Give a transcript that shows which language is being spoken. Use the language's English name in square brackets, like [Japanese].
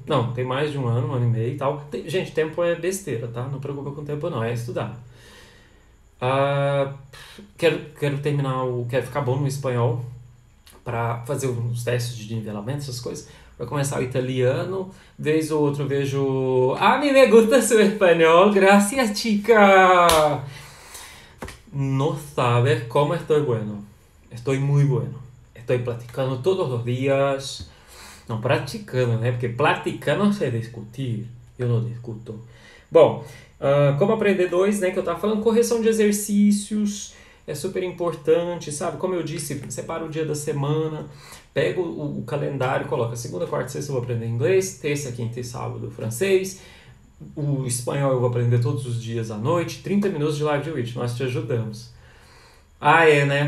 [Portuguese] Não, tem mais de 1 ano, 1 ano e meio e tal. Gente, tempo é besteira, tá? Não preocupa com o tempo não, é estudar. Quero ficar bom no espanhol para fazer uns testes de nivelamento, essas coisas. Para começar o italiano, vez ou outro vejo... [Spanish] mí me gusta su español, gracias chica! No sabes cómo estoy bueno. Estoy muy bueno. Estoy practicando todos los días. [Portuguese] Não praticando, né? Porque praticando é discutir. Eu não discuto. Bom, como aprender 2, né? Que eu tava falando, correção de exercícios. é super importante, sabe? Como eu disse, separa o dia da semana, pega o calendário, coloca segunda, quarta, sexta eu vou aprender inglês, terça, quinta e sábado francês, o espanhol eu vou aprender todos os dias à noite, 30 minutos de live de Witch, nós te ajudamos. Ah, é, né?